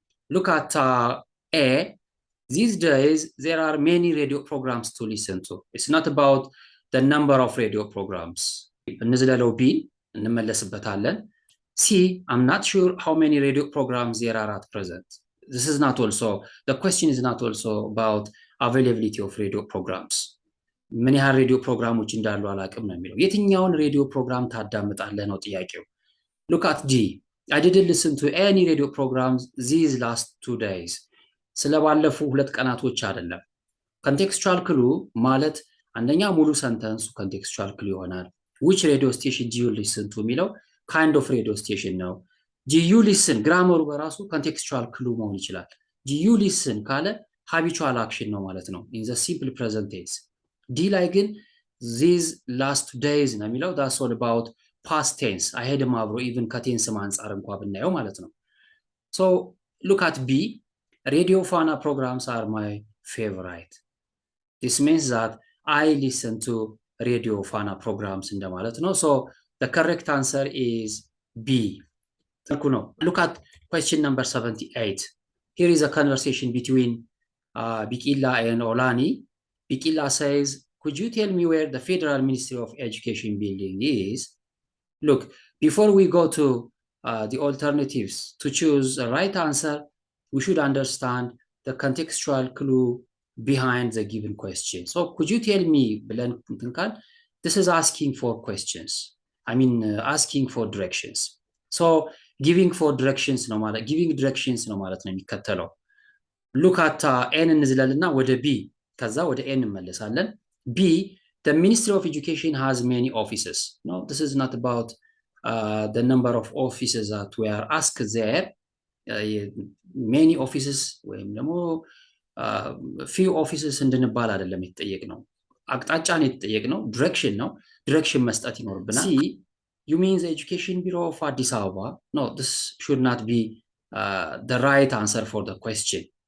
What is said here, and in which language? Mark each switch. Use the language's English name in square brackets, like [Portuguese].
[English] Look at A. These days there are many radio programs to listen to. It's not about the number of radio programs. [Amharic] እንዝለለው B እንመለስበታለን። [English] C. I'm not sure how many radio programs there are at present. This is not also, the question is not also about availability of radio programs. [Amharic] ምን ያህል ሬዲዮ ፕሮግራሞች እንዳሉ አላውቅም ነው የሚለው። የትኛውን ሬዲዮ ፕሮግራም ታዳምጣለህ ነው ጥያቄው። [English] look at D. I didn't listen to any radio programs these last 2 days. [Amharic] ስለባለፉ 2 ቀናቶች አይደለም። ኮንቴክስቹዋል ክሉ ማለት አንደኛ ሙሉ ሰንተንሱ ኮንቴክስቹዋል ክሉ ይሆናል። [English] which radio station do you listen to [Amharic] የሚለው [English] kind of radio station [Amharic] ነው። [English] do you listen [Amharic] ግራመሩ በራሱ ኮንቴክስቹዋል ክሉ መሆን ይችላል። do you listen ካለ [English] habitual action [Amharic] ነው ማለት ነው [English] in the simple present tense። [Amharic] ዲ ላይ ግን [English] these last days [Amharic] ነው የሚለው [English] that's all about past tense [Amharic] አይሄድም አብሮ ኢቭን ከቴንስ አንፃር እንኳን ብናየው ማለት ነው። [English] so look at B. radio Fana programs are my favorite. this means that I listen to radio Fana programs [Amharic] እንደማለት ነው። [English] so the correct answer is B. look at question number 78. here is a conversation between Bikila and Olani. Bikila says, could you tell me where the Federal Ministry of Education building is? Look, before we go to the alternatives to choose a right answer, we should understand the contextual clue behind the given question. So could you tell me, this is asking for questions. Asking for directions. So giving for directions no matter, giving directions no matter. Look at N [Amharic] እንዝለልና ወደ B ከዛ ወደ N እንመለሳለን። B. [English] The Ministry of Education has many offices. No, this is not about the number of offices that we are asked there. [Amharic] Many offices ወይም ደግሞ few offices እንድንባል አይደለም የተጠየቅነው። አቅጣጫን የተጠየቅነው ዲሬክሽን ነው። ዲሬክሽን መስጠት ይኖርብናል። [English] ሲ ዩ ሚን ዘ ኤጁኬሽን ቢሮ ኦፍ አዲስ አበባ ኖ ዲስ ሹድ ናት ቢ ዘ ራይት አንሰር ፎር ዘ ኩዌስችን።